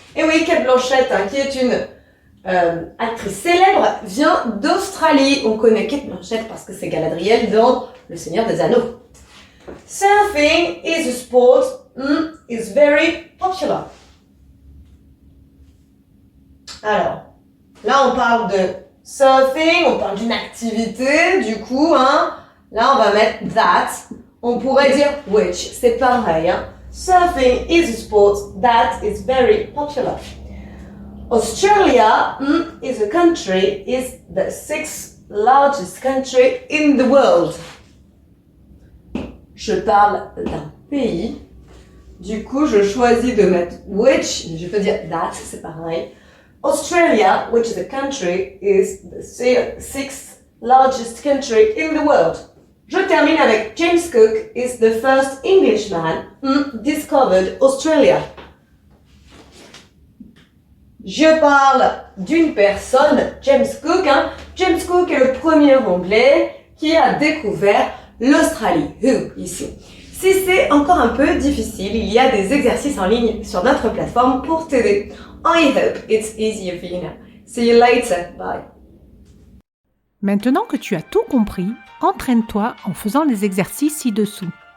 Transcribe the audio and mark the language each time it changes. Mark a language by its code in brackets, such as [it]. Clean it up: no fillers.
[fr] Et oui, Kate Blanchett, qui est une actrice célèbre, vient d'Australie. On connaît Kate Blanchett parce que c'est Galadriel dans Le Seigneur des Anneaux. [en] Surfing is a sport is very popular. [fr] Alors, là on parle de surfing, on parle d'une activité, du coup, là on va mettre that. On pourrait dire which, c'est pareil. [en] Surfing is a sport that is very popular. Australia is a country, is the 6th largest country in the world. [fr] Je parle d'un pays. Du coup, je choisis de mettre which, je peux dire that, c'est pareil. [en] Australia, which is a country, is the 6th largest country in the world. [fr] Je termine avec [en] James Cook is the first Englishman discovered Australia. [fr] Je parle d'une personne, James Cook. James Cook est le premier Anglais qui a découvert l'Australie. Who, ici. Si c'est encore un peu difficile, il y a des exercices en ligne sur notre plateforme pour t'aider. [en] I hope it's easier for you now. See you later. Bye. [fr] Maintenant que tu as tout compris, entraîne-toi en faisant les exercices ci-dessous.